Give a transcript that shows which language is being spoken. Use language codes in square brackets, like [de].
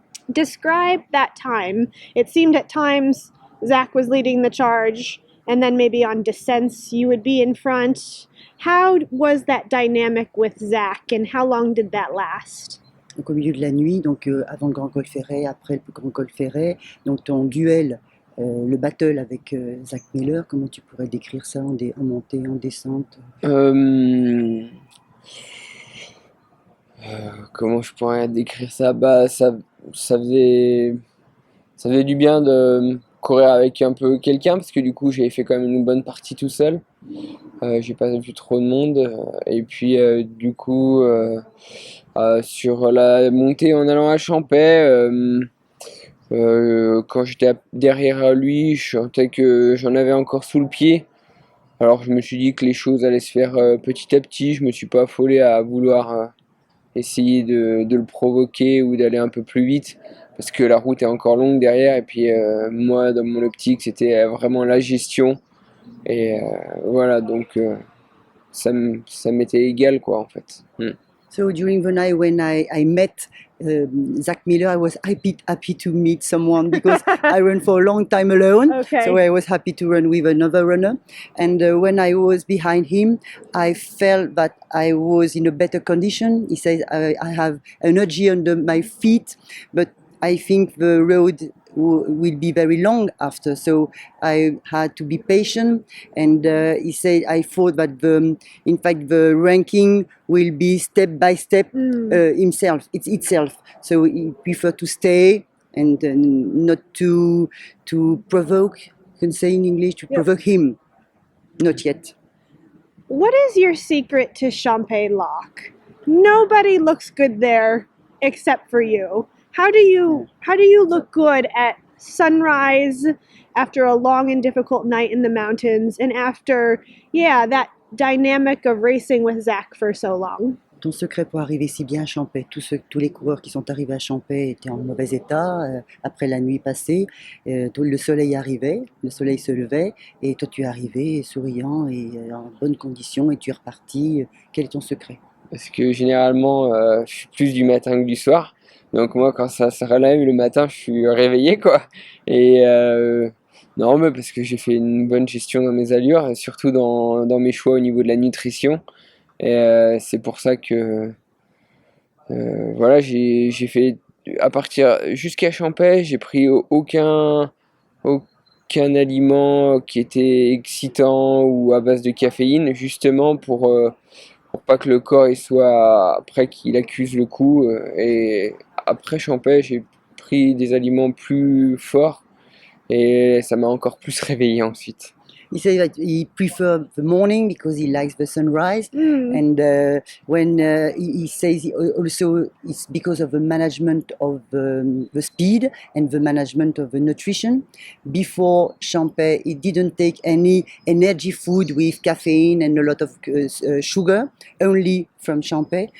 [en] Describe that time. It seemed at times Zach was leading the charge, and then maybe on descents you would be in front. How was that dynamic with Zach, and how long did that last? [fr] Donc au milieu de la nuit, donc avant le Grand Col Ferret, après le Grand Col Ferret, donc ton duel, le battle avec Zach Miller, comment tu pourrais décrire ça en montée, en descente? Comment je pourrais décrire ça? Bah, ça faisait du bien de courir avec un peu quelqu'un parce que du coup j'avais fait quand même une bonne partie tout seul. J'ai pas vu trop de monde et puis du coup sur la montée en allant à Champais, quand j'étais derrière lui, je sentais que j'en avais encore sous le pied. Alors je me suis dit que les choses allaient se faire petit à petit. Je me suis pas affolé à vouloir essayer de le provoquer ou d'aller un peu plus vite parce que la route est encore longue derrière et puis moi dans mon optique c'était vraiment la gestion et voilà donc ça m'était égal quoi en fait. [en] So during the night when I met Zach Miller, I was happy to meet someone because I ran for a long time alone. Okay. So I was happy to run with another runner. And when I was behind him, I felt that I was in a better condition. He says I have energy under my feet, but I think the road will be very long after. So I had to be patient. And he said I thought that in fact the ranking will be step by step itself. So he preferred to stay and not to provoke. You can say in English to provoke him. Not yet. What is your secret to Champais Lock? Nobody looks good there except for you. How do you look good at sunrise after a long and difficult night in the mountains and after that dynamic of racing with Zach for so long? [fr] Ton secret pour arriver si bien à Champais, tous les coureurs qui sont arrivés à Champais étaient en mauvais état après la nuit passée. Le soleil arrivait, le soleil se levait et toi tu es arrivé souriant et en bonne condition et tu es reparti. Quel est ton secret? Parce que généralement je suis plus du matin que du soir. Donc moi quand ça se relève le matin je suis réveillé quoi. Et non mais parce que j'ai fait une bonne gestion dans mes allures, et surtout dans mes choix au niveau de la nutrition. Et c'est pour ça que voilà j'ai fait à partir jusqu'à Champais, j'ai pris aucun aliment qui était excitant ou à base de caféine, justement pour pas que le corps il soit après qu'il accuse le coup. Et après Champais, j'ai pris des aliments plus forts et ça m'a encore plus réveillé ensuite. [en] He said that he prefers the morning because he likes the sunrise, and when he says also it's because of the management of the speed and the management of the nutrition. Before Champais, he didn't take any energy food with caffeine and a lot of sugar, only from Champais.